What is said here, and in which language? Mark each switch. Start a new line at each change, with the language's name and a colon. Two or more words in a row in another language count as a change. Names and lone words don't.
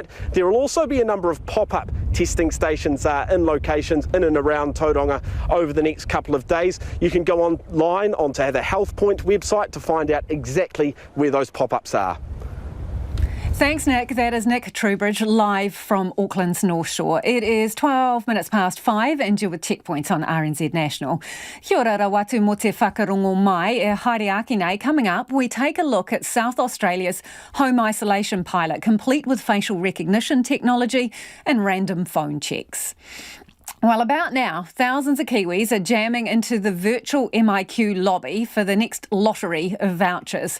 English: There will also be a number of pop-up testing stations in locations in and around Tauranga over the next couple of days. You can go online onto the Health Point website to find out exactly where those pop-ups are. Thanks, Nick. That is Nick Trowbridge live from Auckland's North Shore. It is 12 minutes past 5 and you're with Checkpoint on RNZ National.
Māori: Kia ora rawatu mo te whakarongo mai e haere ake nei.
English: Coming up, we take a look at South Australia's home isolation pilot, complete with facial recognition technology and random phone checks. Well, about now, thousands of Kiwis are jamming into the virtual MIQ lobby for the next lottery of vouchers.